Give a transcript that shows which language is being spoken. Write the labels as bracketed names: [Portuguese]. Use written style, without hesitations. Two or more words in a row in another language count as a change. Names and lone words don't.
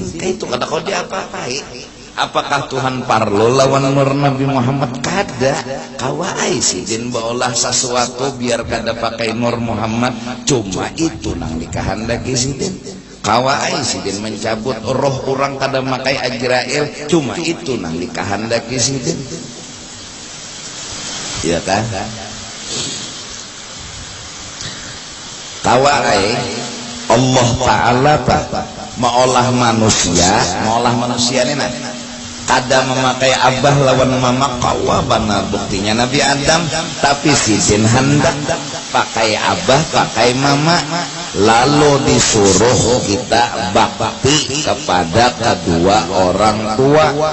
[Banjar] Kayak itu kada kau diapa-apai. Apakah Tuhan parlo lawan nur Nabi Muhammad? Kada. Kawai sidin baolah sesuatu biar kada pakai nur Muhammad, cuma itu nang dikehendaki sidin. Kawai sidin mencabut roh orang kada makai Ajrail, cuma itu nang dikehendaki sidin. Iya kan? Kawai Allah Ta'ala maolah manusia ini nah kada memakai abah lawan mama kawa bana buktinya Nabi Adam, tapi sidin hendak pakai abah pakai mama, lalu disuruh kita bakti kepada kedua orang tua.